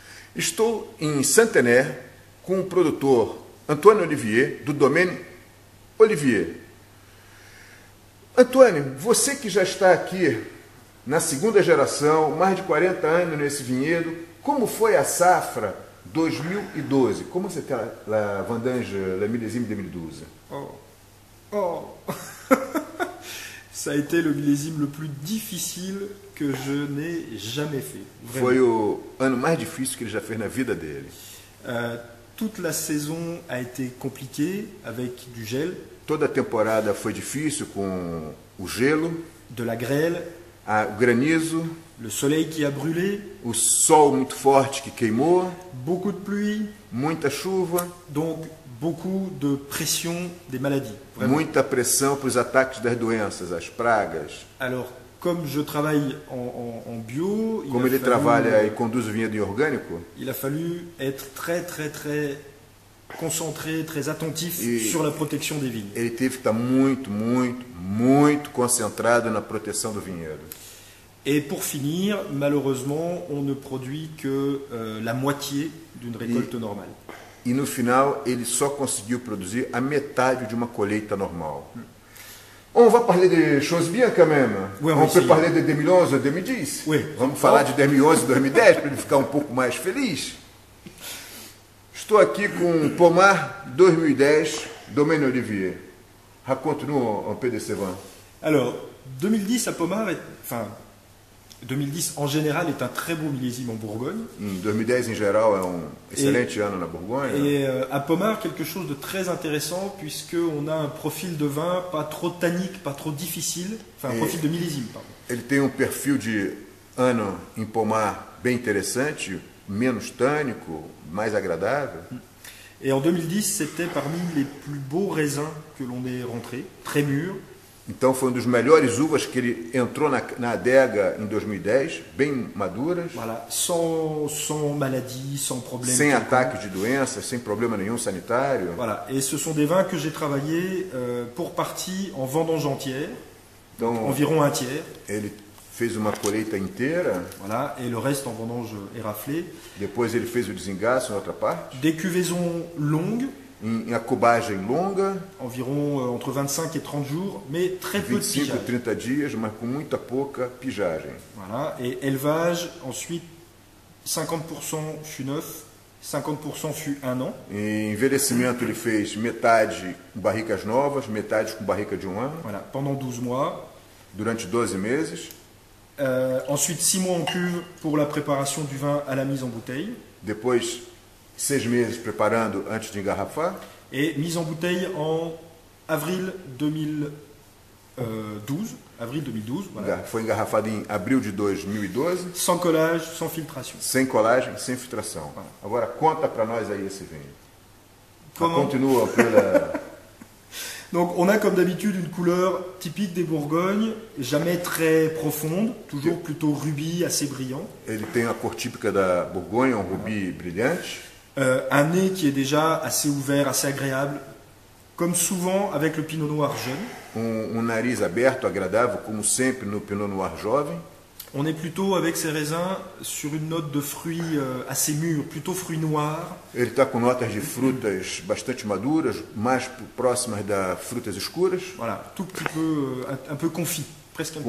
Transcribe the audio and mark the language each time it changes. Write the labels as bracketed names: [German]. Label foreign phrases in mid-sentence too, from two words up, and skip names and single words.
[Portuguese] Estou em Saint-Aner com o produtor Antônio Olivier, do Domaine Olivier. Antônio, você que já está aqui na segunda geração, mais de 40 anos nesse vinhedo, como foi a safra 2012? [French] Comment c'était la vendange, la millésime 2012? Oh. Ça a été le millésime le plus difficile que je n'ai jamais fait. Vraiment. [Portuguese] Foi o ano mais difícil que ele já fez na vida dele. [French] Toute la saison a été compliquée avec du gel, [Portuguese] Toda a temporada foi difícil com o gelo, [French] de la grêle, [Portuguese] o granizo, [French] le soleil qui a brûlé, [Portuguese] o sol muito forte que queimou, [French] beaucoup de pluie, [Portuguese] muita chuva, [French] donc beaucoup de pression des maladies. Vraiment. [Portuguese] muita pressão para os ataques das doenças, as pragas. [French] Alors, comme je travaille en bio, [Portuguese] Como ele trabalha e conduz o vinhedo em orgânico, [French] il a fallu être très concentré, très attentif sur la protection des vignes. [Portuguese] ele teve que estar muito concentrado na proteção do vinhedo. [French] Et pour finir, malheureusement, on ne produit que la moitié d'une récolte normale. [Portuguese] E no final ele só conseguiu produzir a metade de uma colheita normal. [French] On va parler de choses bien quand même. Oui, on peut parler de 2011 ou 2010. Oui. [Portuguese] Vamos falar de 2011 e 2010 para ele ficar um pouco mais feliz. Estou aqui com Pommard 2010, Domaine Olivier. [French] Raconte-nous un peu de ce vin. Alors, 2010 à Pommard, 2010 en général est un très beau millésime en Bourgogne. [Portuguese] 2010 em geral é excelente ano na Bourgogne. [French] Et à Pommard, quelque chose de très intéressant puisqu'on a un profil de vin pas trop tannique, pas trop difficile, enfin un profil de millésime, pardon. [Portuguese] Ele tem perfil de ano em Pommard bem interessante, menos tânico, mais agradável. [French] Et en 2010, c'était parmi les plus beaux raisins que l'on ait rentrés, très mûrs. [Portuguese] Então foi dos melhores uvas que ele entrou na adega em 2010, bem maduras. [French] Voilà, sans maladie, sans problème. [Portuguese] Sem ataque de doenças, sem problema nenhum sanitário. [French] Voilà, et ce sont des vins que j'ai travaillés pour partie en vendange entière, [Portuguese] Então, [French] environ un tiers. [Portuguese] ele fez uma colheita inteira, [French] Voilà, et le reste en vendange éraflée. [Portuguese] depois ele fez o desengaço na outra parte, [French] Des cuvaisons longues, [Portuguese] em acubagem longa, [French] environ entre 25 et 30 jours, mais très peu de 25 pigeage. [Portuguese] 30 dias, mas com muita pouca pijagem. [French] Voilà, et élevage, ensuite 50% fût neuf, 50% fût un an. [Portuguese] Em envelhecimento ele fez metade com barricas novas, metade com barrica de um ano, [French] Voilà, pendant 12 mois. [Portuguese] durante 12 meses. [French] Ensuite 6 mois en cuve pour la préparation du vin à la mise en bouteille. [Portuguese] Depois 6 meses preparando antes de engarrafar. [French] Et mise en bouteille en avril 2012. Avril 2012, voilà. [Portuguese] Foi engarrafado em abril de 2012, [French] Sans collage, sans filtration. [Portuguese] sem colagem, sem filtração. Agora conta para nós aí esse vinho. [French] Comment? [Portuguese] Continua pela... [French] Donc on a comme d'habitude une couleur typique des Bourgognes, jamais très profonde, toujours plutôt rubis, assez brillant. [Portuguese] Ele tem a cor típica da Borgonha, um rubi brilhante. [French] Un nez qui est déjà assez ouvert, assez agréable, comme souvent avec le Pinot Noir jeune. [Portuguese] Nariz aberto, agradável, como sempre no Pinot Noir jovem. [French] On est plutôt avec ces raisins sur une note de fruits assez mûrs, plutôt fruits noirs. [Portuguese] Ele está com notas de frutas bastante maduras, mais próximas das frutas escuras. [French] Voilà, tout petit peu, un peu confit, presque un petit